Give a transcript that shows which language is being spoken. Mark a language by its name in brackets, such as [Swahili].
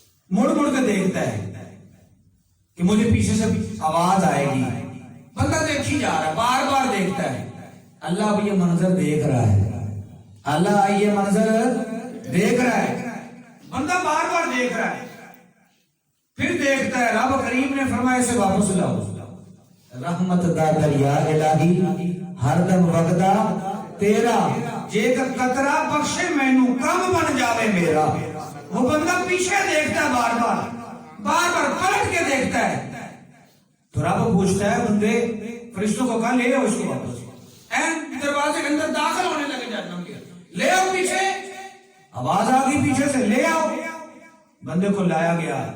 [Urdu] مڑ مڑ کے دیکھتا ہے کہ مجھے پیچھے سے آواز آئے گی. بندہ دیکھی جا رہا ہے، بار بار دیکھتا ہے. اللہ اب یہ منظر دیکھ رہا ہے، اللہ یہ منظر دیکھ رہا ہے، بندہ بار بار دیکھ رہا ہے. پھر دیکھتا ہے، رب کریم نے فرمایا اسے واپس لاؤ. [Punjabi] رحمت دا دریا الہی ہر دم وگدا تیرا، جے قطرہ بخشے مینوں کم بن جاوے میرا. [Urdu] وہ بندہ پیچھے دیکھتا ہے، بار بار بار بار پلٹ کے دیکھتا ہے. تو رب پوچھتا ہے بندے فرشتوں کو کہا لے آؤ اس کو واپس. دروازے کے اندر داخل ہونے لگے جہنم کے، لے آؤ پیچھے، آواز آ گئی پیچھے سے لے آؤ. بندے کو لایا گیا.